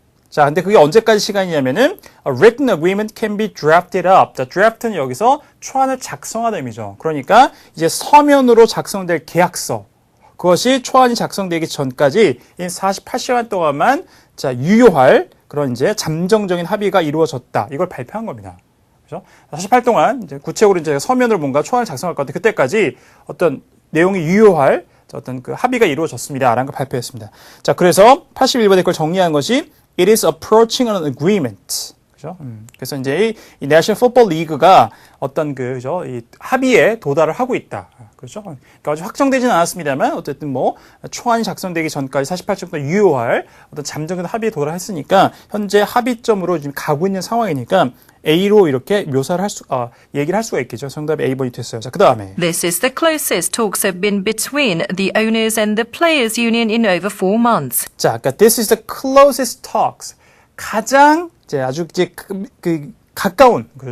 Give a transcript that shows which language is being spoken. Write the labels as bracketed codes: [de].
[ko] 자, 근데 그게 언제까지 시간이냐면은 [en] a written agreement can be drafted up. [ko] 자, draft는 여기서 초안을 작성하다 의미죠. 그러니까 이제 서면으로 작성될 계약서. 그것이 초안이 작성되기 전까지 이 48시간 동안만 자, 유효할 그런 이제 잠정적인 합의가 이루어졌다. 이걸 발표한 겁니다. 그죠? 48 동안 이제 구체적으로 이제 서면으로 뭔가 초안을 작성할 것 같은데 그때까지 어떤 내용이 유효할 어떤 그 합의가 이루어졌습니다. 라는 걸 발표했습니다. 자, 그래서 81번에 그걸 정리한 것이 [en] It is approaching an agreement. [ko] 그죠? 그래서 이제 이 National Football League가 어떤 그죠? 이 합의에 도달을 하고 있다. 그렇죠? 그러니까 아직 확정되지는 않았습니다만 어쨌든 뭐 초안이 작성되기 전까지 48주 동안 유효할 어떤 잠정적인 합의에 도달했으니까 현재 합의점으로 지금 가고 있는 상황이니까 A로 이렇게 묘사를 얘기를 할 수가 있겠죠. 정답이 A번이 됐어요. 자, 그 다음에. [en] This is the closest talks have been between the owners and the players union in over 4 months. [ko] 자, 그러니까 [en] this is the closest talks. [ko] 가장 이제 아주 이제 가까운 그죠?